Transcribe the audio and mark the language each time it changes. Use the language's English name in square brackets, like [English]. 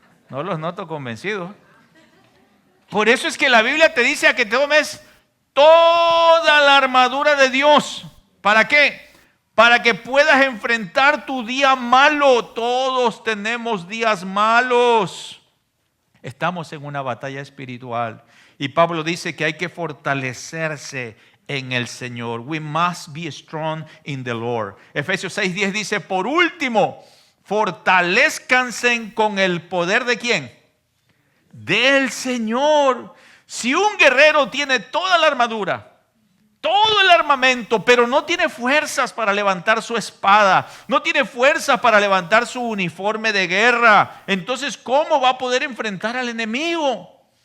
[Spanish] No los noto convencidos. Por eso es que la Biblia te dice a que tomes toda la armadura de Dios. ¿Para qué? Para que puedas enfrentar tu día malo. Todos tenemos días malos. Estamos en una batalla espiritual. Y Pablo dice que hay que fortalecerse en el Señor. [English] We must be strong in the Lord. [Spanish] Efesios 6:10 dice, por último, fortalezcanse con el poder ¿de quién? Del Señor. Si un guerrero tiene toda la armadura, todo el armamento, pero no tiene fuerzas para levantar su espada, no tiene fuerzas para levantar su uniforme de guerra, entonces ¿cómo va a poder enfrentar al enemigo?